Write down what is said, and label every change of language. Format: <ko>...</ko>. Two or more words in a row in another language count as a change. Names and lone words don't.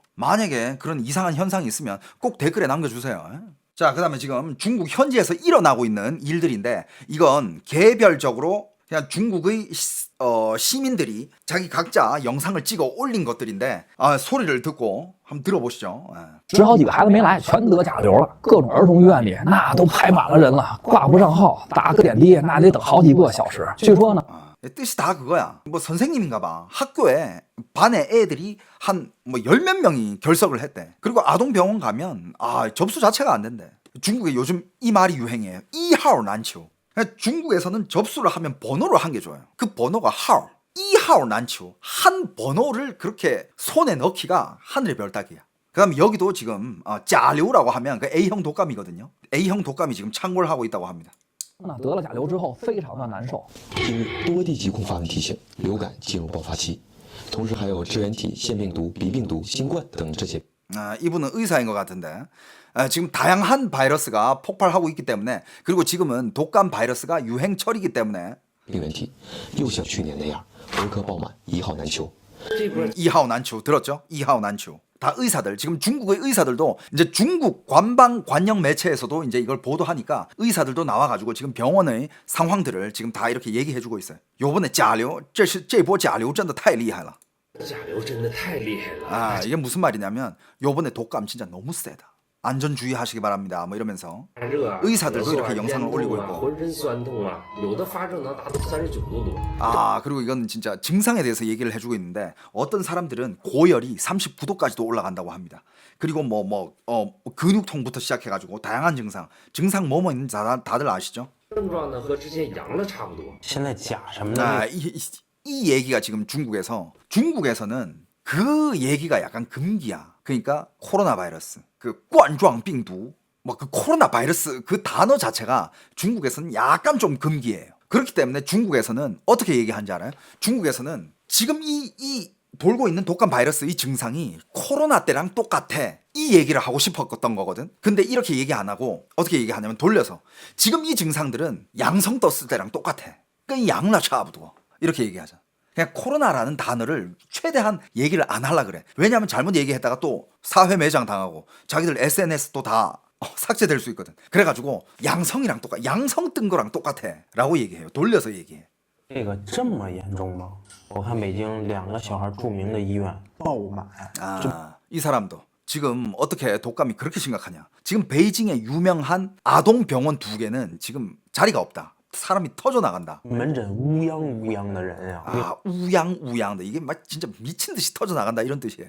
<ko>만약에 그런 이상한 현상이 있으면 꼭 댓글에 남겨주세요. 자, 그 다음에 지금 중국 현지에서 일어나고 있는 일들인데 이건 개별적으로 그냥 중국의 시민들이 자기 각자 영상을 찍어 올린 것들인데 소리를 듣고 한번 들어보시죠.</ko> <zh>十好几个孩子没来，全得甲流了。各种儿童医院里那都排满了人了，挂不上号，打个点滴那得等好几个小时。据说呢，</zh> <ko>뜻이 다 그거야. 선생님인가 봐. 학교에 반에 애들이 한 10몇 명이 결석을 했대. 그리고 아동병원 가면 접수 자체가 안 된대. 중국에 요즘 이 말이 유행이에요.</ko> <zh>一号难求.</zh> <ko>중국에서는 접수를 하면 번호를 한 개 줘요. 그 번호가 하오.</ko> <zh>一号难求.</zh> <ko>한 번호를 그렇게 손에 넣기가 하늘의 별따기야. 그 다음에 여기도 지금 짜류라고 하면 그 A형 독감이거든요. A형 독감이 지금 창궐 하고 있다고 합니다.</ko> <zh>得了甲流之后非常的难受。近日，多地疾控发文提醒，流感进入爆发期，同时还有支原体、腺病毒、鼻病毒、新冠等这些。</zh> <ko>이분은 의사인 것 같은데 지금 다양한 바이러스가 폭발하고 있기 때문에 그리고 지금은 독감 바이러스가 유행철이기 때문에</ko> <zh>病原体又像去年那样儿科爆满，一号难求。一号难求</zh> <ko>들었죠?</ko> <zh>一号难求.</zh> <ko>다 의사들 지금 중국의 의사들도 이제 중국 관영 매체에서도 이제 이걸 보도하니까 의사들도 나와가지고 지금 병원의 상황들을 지금 다 이렇게 얘기해주고 있어요. 요번에 짜류,</ko> <zh>这波假流真的太厉害了. 甲流真的太厉害了。</zh> <ko>이게 무슨 말이냐면 요번에 독감 진짜 너무 세다. 안전주의하시기 바랍니다. 이러면서 의사들도 이렇게 영상을 올리고 있고.</ko> <zh>浑身酸痛啊，有的发热能达到 39도多。</zh> <ko>그리고 이건 진짜 증상에 대해서 얘기를 해주고 있는데 어떤 사람들은 고열이 39도까지도 올라간다고 합니다. 그리고 근육통부터 시작해가지고 다양한 증상 뭐뭐 있는지 다들 아시죠?</ko> <zh>症状呢和之前阳了差不多。现在甲什么的，</zh> <ko>이 얘기가 지금 중국에서는 그 얘기가 약간 금기야. 그러니까 코로나 바이러스, 그 冠状病毒, 그 코로나 바이러스 그 단어 자체가 중국에서는 약간 좀 금기예요. 그렇기 때문에 중국에서는 어떻게 얘기하는지 알아요? 중국에서는 지금 이 돌고 있는 독감 바이러스 이 증상이 코로나 때랑 똑같아. 이 얘기를 하고 싶었던 거거든. 근데 이렇게 얘기 안 하고 어떻게 얘기하냐면 돌려서 지금 이 증상들은 양성 떴을 때랑 똑같아. 그</ko> <zh>阳了差不多</zh> <ko>이렇게 얘기하잖아. 그냥 코로나라는 단어를 최대한 얘기를 안 하려 그래. 왜냐하면 잘못 얘기했다가 또 사회 매장 당하고 자기들 SNS 또 다 삭제될 수 있거든. 그래가지고 양성 뜬 거랑 똑같아 라고 얘기해요. 돌려서 얘기해.</ko> <zh>这个这么严重吗？我看北京2个小孩著名的医院爆满。</zh> <ko>이 사람도 지금 어떻게 독감이 그렇게 심각하냐. 지금 베이징의 유명한 아동병원 2개는 지금 자리가 없다. 사람이 터져 나간다.</ko> <zh>门诊乌泱乌泱的人呀。</zh> <ko>우양우양的이게 막 진짜 미친 듯이 터져 나간다 이런 뜻이에요.</ko>